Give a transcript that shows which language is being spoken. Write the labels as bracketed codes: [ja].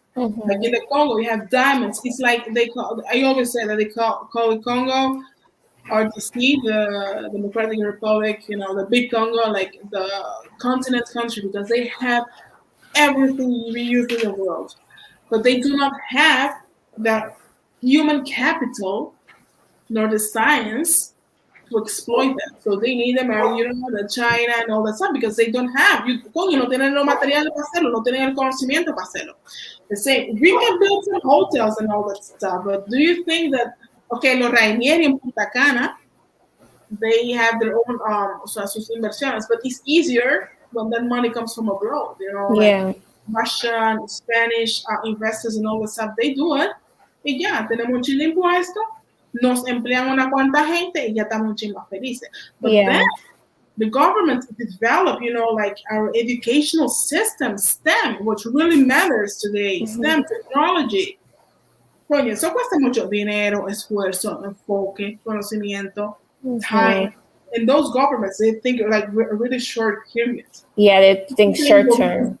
[en] Like in the Congo, you have diamonds. It's like I always say that they call it Congo, RDC, the Democratic Republic, the big Congo, like the continent country, because they have everything we use in the world, but they do not have the human capital nor the science to exploit them. So they need the China and all that stuff, because they don't have. [es] Coño, no tienen los materiales para hacerlo, no tienen el conocimiento para hacerlo. [en] The same, we can build some hotels and all that stuff, but do you think that, okay, los Rainieri in Punta Cana, they have their own [es] sus inversiones, [en] but it's easier when that money comes from abroad, like Russian, Spanish investors and all that stuff, they do it, [es] y ya, tenemos un chile impuesto, nos emplean una cuanta gente, y ya estamos un chile más felices. [en] But then, the government develop, like our educational system, STEM, which really matters today, STEM, technology. [es] Coño, eso cuesta mucho dinero, esfuerzo, enfoque, conocimiento, time. [en] And those governments, they think like a really short period. Yeah, they think short term.